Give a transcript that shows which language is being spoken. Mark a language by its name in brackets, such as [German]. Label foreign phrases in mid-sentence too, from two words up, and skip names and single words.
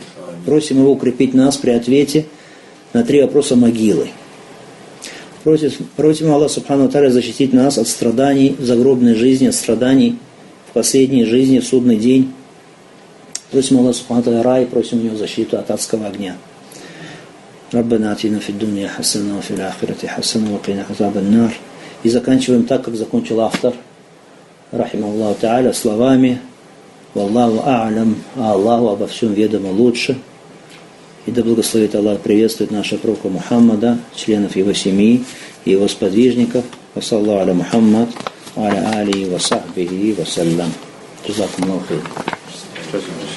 [Russian] Просим Его укрепить нас при ответе на 3 вопроса могилы. Просим Аллаха [Arabic] سبحانه وتعالى [Russian] защитить нас от страданий в загробной жизни, от страданий в последней жизни, в судный день. Просим Аллаха [Arabic] سبحانه وتعالى [Russian] рай, просим у Него защиту от адского огня. [Arabic] ربنا آتنا في الدنيا حسنة وفي الآخرة حسنة وقنا عذاب النار. [Russian] И заканчиваем так, как закончил автор, [Arabic] رحمه الله تعالى, [Russian] словами: [Arabic] «والله أعلم», [Russian] а Аллаху обо всем ведомо лучше. И да благословит Аллах, приветствует нашего пророка Мухаммада, членов его семьи и его сподвижников. [Arabic] وصلى الله على محمد وعلى آله وصحبه وسلم. جزاكم الله خير.